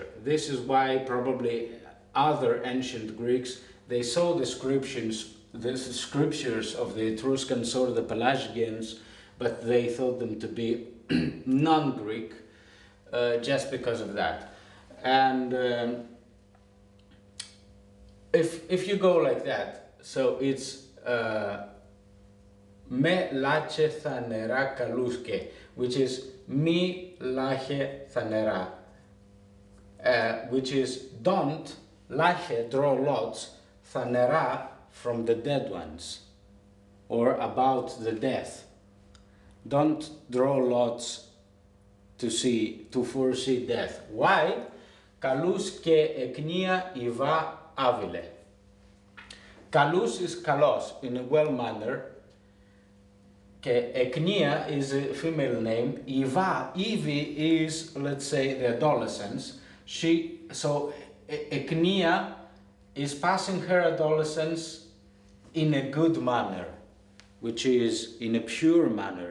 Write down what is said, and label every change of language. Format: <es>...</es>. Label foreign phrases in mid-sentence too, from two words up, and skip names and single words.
<en>This is why probably other ancient Greeks, they saw the scriptures of the Etruscans or the Pelasgians, but they thought them to be non-Greek just because of that. And if you go like that, so it's</en> <ett>me lache thanera kaluske,</ett> <en>which is</en> <ett>mi lache thanera,</ett> <en>which is don't lache, draw lots, thanera, from the dead ones, or about the death. Don't draw lots to foresee death. Why?</en> <ett>Kalus ke eknia iva avile.</ett> <en>Kalus is kalos, in a well manner. Ke eknia is a female name. Ivi is, let's say, the adolescence. So eknia is passing her adolescence in a good manner, which is in a pure manner.</en>